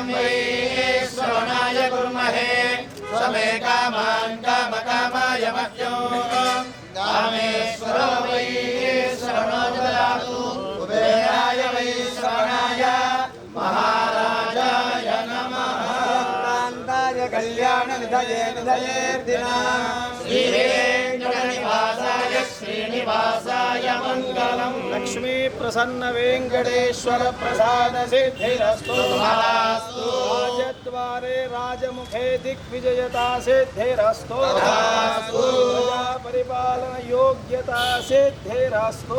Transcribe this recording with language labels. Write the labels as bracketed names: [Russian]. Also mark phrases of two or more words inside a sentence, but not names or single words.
[Sanskrit] वै श्रवणाय कुर्महे समे कामान् कामकामाय मह्यो कामेश्वरो वै श्रवणो ददातु कुबेराय वै श्रवणाय महाराजाय नमः कान्ताय कल्याणनिधये निधयेऽर्थिनां श्रीवेङ्कटनिवासाय श्रीनिवासाय శ్రీనివాసాయ మంగళం లక్ష్మీ ప్రసన్న వెంకటేశ్వర ప్రసాద సిద్ధిరస్తు తథాస్తు. రాజద్వారే రాజముఖే దిగ్విజయతా సిద్ధిరస్తు తథాస్తు. ప్రజా పరిపాలన యోగ్యతా సిద్ధిరస్తు